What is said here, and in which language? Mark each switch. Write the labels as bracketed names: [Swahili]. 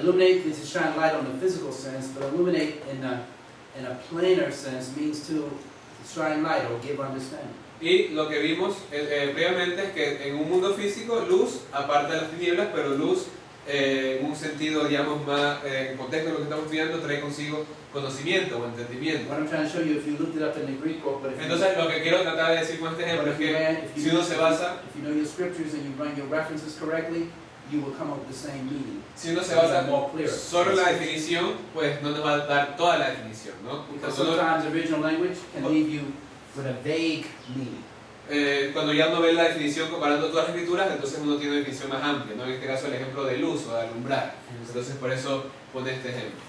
[English] Illuminate is to shine light on the physical sense, but illuminate in a plainer sense means to shine light or give understanding. [Spanish] Y lo que vimos previamente es que en un mundo físico, luz aparta las tinieblas, pero luz en un sentido, digamos, más en contexto de lo que estamos estudiando, trae consigo conocimiento o entendimiento. [English] What I'm trying to show you, if you looked it up in the Greek book, but if you, [Spanish] Entonces, lo que quiero tratar de decir con este ejemplo es que si uno se basa, [English] if you know your scriptures and you run your references correctly, you will come up with the same meaning. [Spanish] si uno se basa [English] More clear. [Spanish] solo en la definición, pues no nos va a dar toda la definición, ¿no? [English] Because [Spanish] Cuando uno- [English] sometimes original language can leave you with a vague meaning. [Spanish] cuando ya uno ve la definición comparando todas las escrituras, entonces uno tiene una definición más amplia, ¿no? En este caso el ejemplo de luz o de alumbrar. Entonces por eso pone este ejemplo.